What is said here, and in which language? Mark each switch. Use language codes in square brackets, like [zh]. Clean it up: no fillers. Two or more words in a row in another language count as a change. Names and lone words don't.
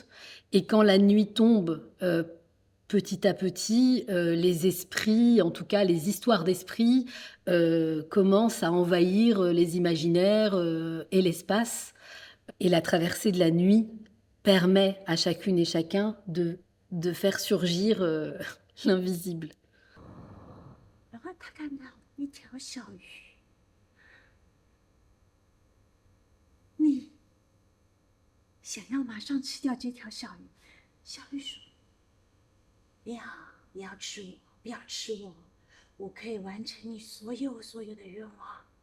[fr] Et quand la nuit tombe, petit à petit, les esprits, en tout cas les histoires d'esprit, commencent à envahir les imaginaires et l'espace. Et la traversée de la nuit permet à chacune et chacun de faire surgir l'invisible. [zh] 然后他看到一条小鱼，你想要马上吃掉这条小鱼。小鱼说：不要，不要吃我，不要吃我，我可以完成你所有的愿望。